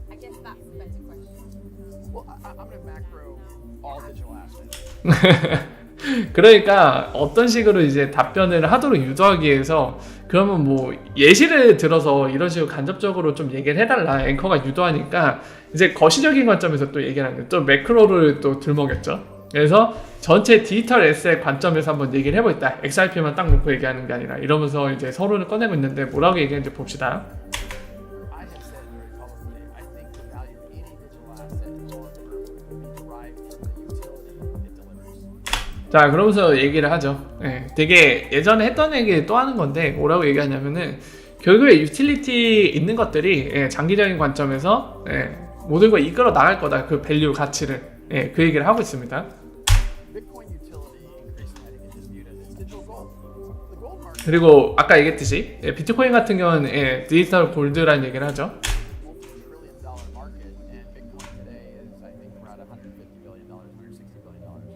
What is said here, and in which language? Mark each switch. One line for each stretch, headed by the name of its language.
English: I guess that's the better question. Well, I'm going to macro all digital assets.
Korean: 그러니까 어떤 식으로 이제 답변을 하도록 유도하기 위해서 그러면 뭐 예시를 들어서 이런 식으로 간접적으로 좀 얘기를 해달라 앵커가 유도하니까 이제 거시적인 관점에서 또 얘기를 하는 거예요. 또 매크로를 또 들먹였죠. 그래서 전체 디지털 에셋 관점에서 한번 얘기를 해보겠다. XRP만 딱 놓고 얘기하는 게 아니라 이러면서 이제 서론을 꺼내고 있는데 뭐라고 얘기하는지 봅시다.
English: I have said very publicly, I think the value of any digital asset in long term will be derived from the utility it delivers.
Korean: 자 그러면서 얘기를 하죠. 되게 예전에 했던 얘기 또 하는 건데 뭐라고 얘기하냐면은 결국에 유틸리티 있는 것들이 장기적인 관점에서 모든 걸 이끌어 나갈 거다. 그 밸류 가치를 그 얘기를 하고 있습니다.
English: Bitcoin utility increasing, I think, is just viewed as its digital gold. The gold market
Korean: 그리고 아까 얘기했듯이 비트코인 같은 경우는 디지털 골드라는 얘기를 하죠.
English: multi-trillion dollar market, and Bitcoin today is, I think, around $150 billion, $160 billion.